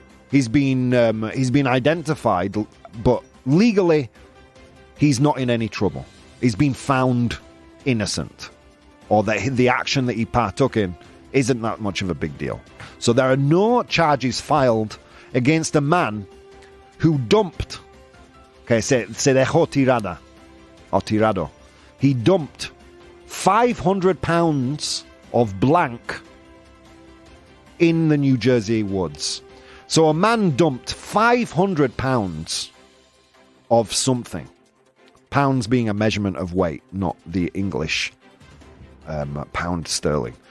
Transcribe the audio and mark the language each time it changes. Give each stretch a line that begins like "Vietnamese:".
English: He's been identified, but legally, he's not in any trouble. He's been found innocent, or that the action that he partook in isn't that much of a big deal. So there are no charges filed against a man who dumped.
Spanish: Okay, se dejó tirada or tirado.
English: He dumped 500 pounds of blank in the New Jersey woods. So a man dumped 500 pounds of something. Pounds being a measurement of weight, not the English pound sterling.